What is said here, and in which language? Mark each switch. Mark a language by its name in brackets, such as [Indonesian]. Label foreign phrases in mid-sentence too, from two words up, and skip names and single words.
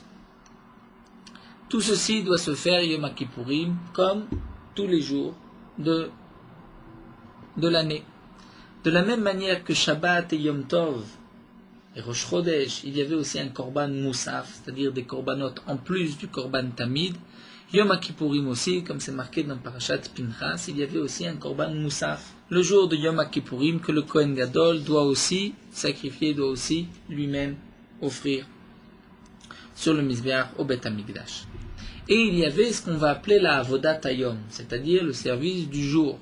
[French] Tout ceci doit se faire Yom Kippourim comme tous les jours de l'année. De la même manière que Shabbat et Yom Tov et Rosh Chodesh, il y avait aussi un [Hebrew] קרבן מוסף, [French] c'est-à-dire des korbanotes en plus du [Hebrew] קרבן תמיד. [French] Yom Kippourim aussi, comme c'est marqué dans Parashat Pinchas, il y avait aussi un [Hebrew] קרבן מוסף. [French] Le jour de Yom Kippourim, que le [Hebrew] כהן גדול [French] doit aussi sacrifier, doit aussi lui-même offrir sur le Mizbeach au [Hebrew] בית המקדש. [French] Et il y avait ce qu'on va appeler la [Hebrew] עבודת היום, [French] c'est-à-dire le service du jour.